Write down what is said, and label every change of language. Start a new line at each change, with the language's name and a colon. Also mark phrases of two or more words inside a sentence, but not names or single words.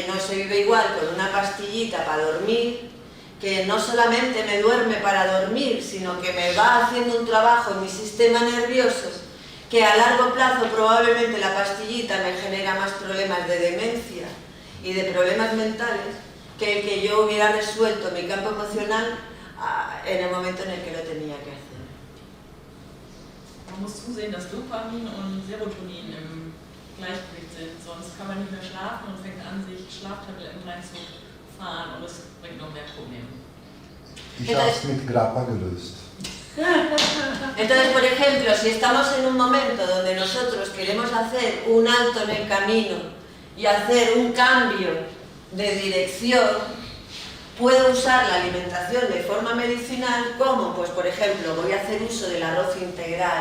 Spanish: no se vive igual con una pastillita para dormir, que no solamente me duerme para dormir, sino que me va haciendo un trabajo en mi sistema nervioso, que a largo plazo probablemente la pastillita me genera más problemas de demencia y de problemas mentales que el que yo hubiera resuelto mi campo emocional en el momento en el que lo tenía que hacer.
German: Man muss zusehen, dass Dopamin und Serotonin im Gleichgewicht sind, sonst kann man nicht mehr schlafen und fängt an, sich Schlaftabletten reinzufahren und es bringt noch mehr Probleme. Ich habe es mit Grappa gelöst.
Spanish: Entonces, por ejemplo, si estamos en un momento donde nosotros queremos hacer un alto en el camino y hacer un cambio de dirección, puedo usar la alimentación de forma medicinal como, pues por ejemplo, voy a hacer uso del arroz integral.